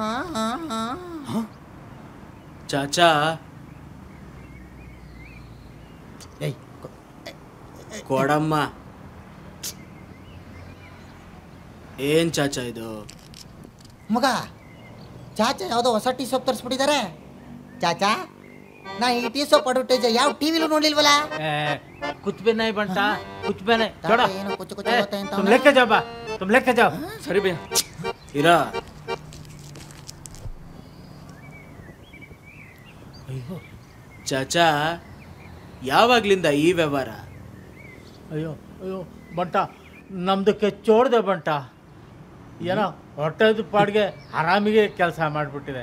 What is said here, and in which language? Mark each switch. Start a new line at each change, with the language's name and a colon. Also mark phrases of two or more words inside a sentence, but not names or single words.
Kannada: ಚಾಚಾ ಕೊಡಮ್ಮ. ಏನ್ ಚಾಚಾ ಇದು? ಮಗ ಚಾಚಾ ಯಾವುದೋ ಹೊಸ
English: tea soap
Kannada: ತರಿಸ್ಬಿಟ್ಟಿದ್ದಾರೆ. ಚಾಚಾ ನಾ ಈ
English: tea soap advertise
Kannada: ಯಾವ ಟಿವಿಲೂ ನೋಡ್ಲಿಲ್ವಲ್ಲ.
Hindi: कुछ भी नहीं बनता, कुछ भी नहीं. छोड़ो.
Kannada: ಏನು ಕುಚ್ಚು ಕುಚ್ಚು ಹೋಗ್ತಾ ಅಂತ
Hindi: तुम लेके जाओ बा, तुम लेके जाओ.
Kannada: ಸರಿ ಭಯ್ಯ. ಇರಾ ಅಯ್ಯೋ ಚಾಚಾ, ಯಾವಾಗ್ಲಿಂದ ಈ ವ್ಯವಹಾರ? ಅಯ್ಯೋ ಅಯ್ಯೋ ಬಂಟ, ನಮ್ದಕ್ಕೆ ಚೋಡ್ದೆ ಬಂಟ. ಏನೋ ಹೊಟ್ಟೆದು ಪಾಡಿಗೆ ಆರಾಮಿಗೆ ಕೆಲಸ ಮಾಡಿಬಿಟ್ಟಿದೆ.